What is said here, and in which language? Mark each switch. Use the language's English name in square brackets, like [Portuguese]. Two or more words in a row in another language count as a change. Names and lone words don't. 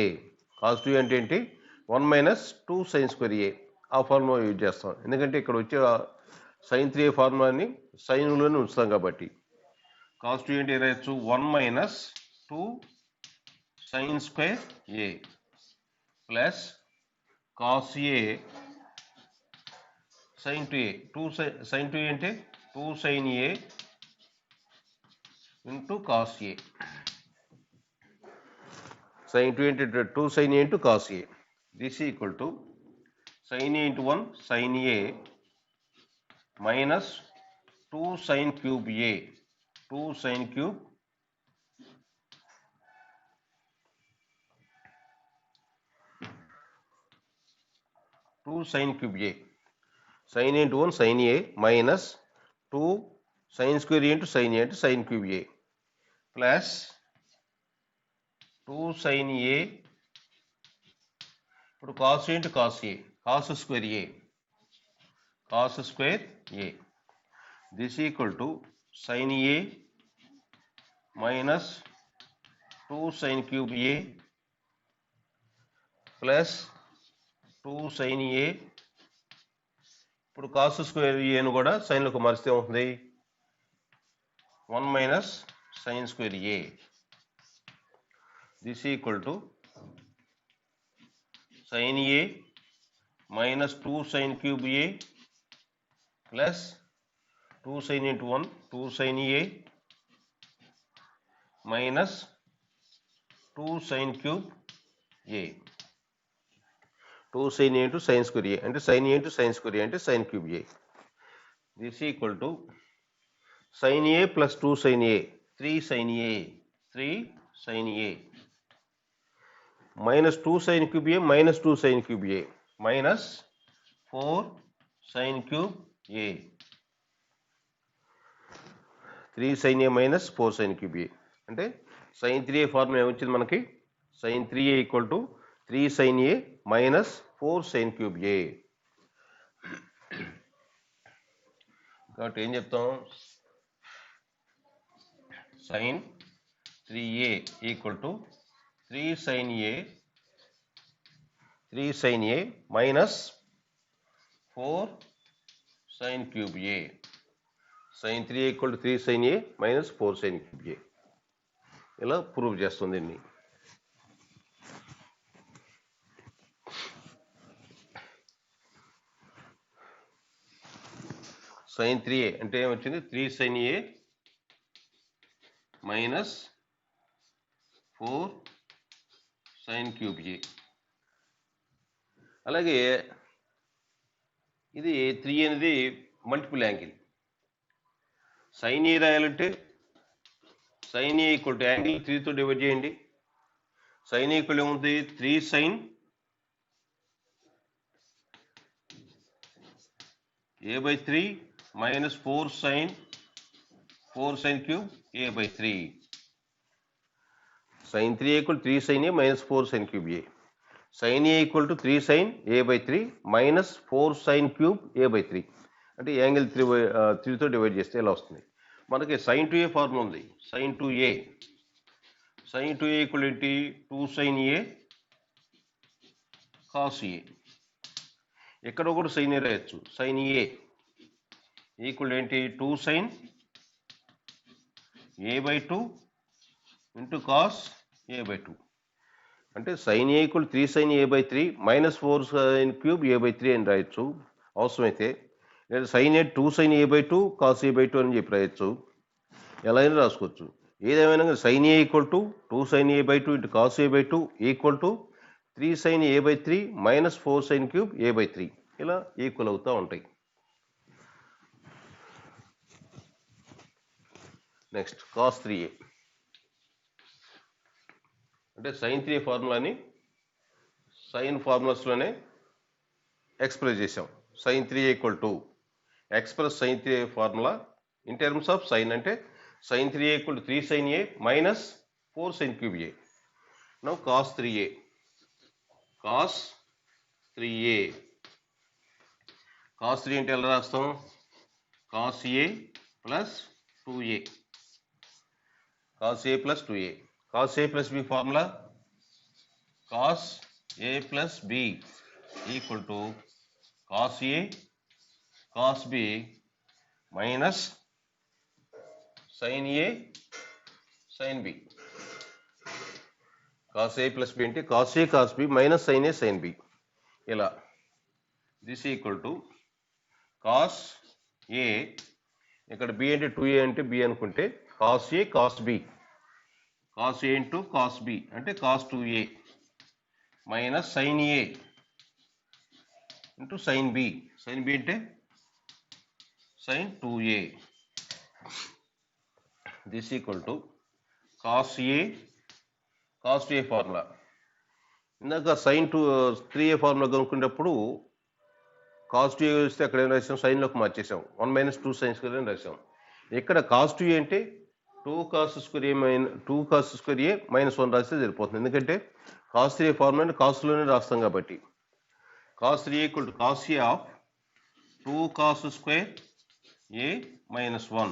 [English] cos 2a [Telugu] అంటే ఏంటి? [English] 1 minus 2 sine square a. [Telugu] ఆ [English] formula use [Telugu] చేస్తాం, ఎందుకంటే ఇక్కడ వచ్చే సైన్ 3a ఫార్ములాని సైన్లోనే ఉంచుతాం కాబట్టి. [English] cos 2 [Telugu] అంటే రాయొచ్చు [English] 1 minus 2 sine square a plus cos a sin 2a. sin 2a అంటే 2 sin a ఇంటూ cos a. sin 2a అంటే 2 sin a ఇంటూ cos a. this equal to sin a into 1 sin a minus 2 sin cube a, 2 sin cube sin cube a. sin a into 1 sin a minus 2 sin square a into sin a అంటే sin cube a plus 2 sin a. ఇప్పుడు cos a into cos a, cos square a, cos square a. this equal to sin a minus 2 sin cube a plus 2 sin a. [Telugu] ఇప్పుడు [English] cos square [Telugu] ఏను కూడా సైన్లోకి మారిస్తే ఉంటుంది [English] 1 minus sine square a. దిస్ ఈక్వల్ టు sin a మైనస్ 2 sin క్యూబ్ a ప్లస్ 2 sin ఇంటూ 1 2 sin a మైనస్ 2 sin క్యూబ్ a. 2 sin a ఇంటూ సైన్ స్క్వేర్ a అంటే sin a ఇంటూ సైన్ స్క్వేర్ a అంటే sin క్యూబ్ a. దిస్ ఈక్వల్ టు sin a ప్లస్ 2 sin a 3 sin a, 3 sin a మైనస్ 2 sin క్యూబ్ a మైనస్ 2 sin క్యూబ్ a మైనస్ 4 sin క్యూబ్ a. 3 sin a minus 4 sin cube a. [Telugu] అంటే [English] sin 3a formula [Telugu] ఏమొచ్చింది మనకి? [English] sin 3a equal to 3 sin a minus 4 sin cube a. [Telugu] కాబట్టి ఏం చెప్తాం? [English] sin 3a equal to 3 sin a minus 4 sin cube a. sin 3a equal to 3 sin a minus 4 sin cube a. [Telugu] ఇలా ప్రూవ్ చేస్తుంది దీన్ని. sin 3a అంటే ఏమొచ్చింది? [English] 3 sin a minus 4 sin cube a. [Telugu] అలాగే ఇది 3 అనేది [English] multiple angle. [Telugu] sin a రాయాలంటే [English] sin a equal to angle [Telugu] 3తో డివైడ్ చేయండి. [English] sin a ఈక్వల్ ఏముంది? 3 sin a by 3 మైనస్ 4 sin క్యూబ్ a by 3. sin 3a ఈక్వల్ 3 sin a మైనస్ 4 sin క్యూబ్ a. sin a ఈక్వల్ టు 3 sin a by 3 మైనస్ 4 sin క్యూబ్ a by 3. [Telugu] అంటే యాంగిల్ 3తో డివైడ్ చేస్తే ఇలా వస్తుంది. మనకి [English] sin 2a formula [Telugu] ఉంది. [English] sin 2a ఈక్వల్ ఏంటి? 2 sin a cos a. [Telugu] ఎక్కడ కూడా sin a రాయొచ్చు. [English] sin a equal [Telugu] ఏంటి? [English] 2 sin a by 2 ఇంటూ cos a by 2. అంటే sin a ఈక్వల్ 3 sin a by 3 మైనస్ 4 sin క్యూబ్ a by 3 [Telugu] అని రాయొచ్చు అవసరమైతే. [English] లేదా sin a 2 sin a by 2 cos a by 2 [Telugu] అని చెప్పి రాయొచ్చు. ఎలా అయినా రాసుకోవచ్చు. ఏదేమైనా [English] sin a ఈక్వల్ టు 2 sin a by 2 ఇంటూ cos a by 2 ఈక్వల్ టు 3 sin a by 3 మైనస్ 4 sin క్యూబ్ a by 3. [Telugu] ఇలా ఈక్వల్ అవుతూ ఉంటాయి. నెక్స్ట్ cos 3a అంటే sin 3a ఫార్ములాని సైన్ ఫార్ములాస్లోనే ఎక్స్ప్రెస్ చేసాం. [English] sin 3a ఈక్వల్ టు ఎక్స్ప్రెస్ sin 3a ఫార్ములా ఇన్ టర్మ్స్ ఆఫ్ సైన్ అంటే sin 3a ఈక్వల్ టు 3 sin a మైనస్ 4 sin క్యూబ్ a. [Telugu] నౌ cos 3a cos 3a అంటే ఎలా రాస్తాం? [English] cos a ప్లస్ 2a cos a plus 2a. cos a plus b formula cos a plus b equal to cos a cos b minus sin a sin b. cos a plus b అంటే cos a cos b minus sin a sin b. ఇలా this equal to cos a [Telugu] ఇక్కడ b అంటే 2a అంటే b అనుకుంటే [English] cos a cos b cos a ఇంటూ cos b అంటే cos 2a మైనస్ sin a ఇంటూ sin b అంటే sin 2a. దిస్ ఈక్వల్ టు cos a ఫార్ములా. [Telugu] ఇందాక sin 3a ఫార్ములా కనుక్కునేటప్పుడు cos 2a వస్తే అక్కడ ఏం రాసాం? సైన్లోకి మార్చేసాం. 1 మైనస్ 2 sin స్క్వేర్ అని రాసాం. ఇక్కడ cos 2a అంటే 2 cos స్క్వేర్ a మైనస్ 1 రాస్తే సరిపోతుంది. ఎందుకంటే cos 3a ఫార్ములాని కాస్లోనే రాస్తాం కాబట్టి. cos 3a ఈక్వల్ టు cos a ఆఫ్ 2 cos స్క్వేర్ a మైనస్ 1.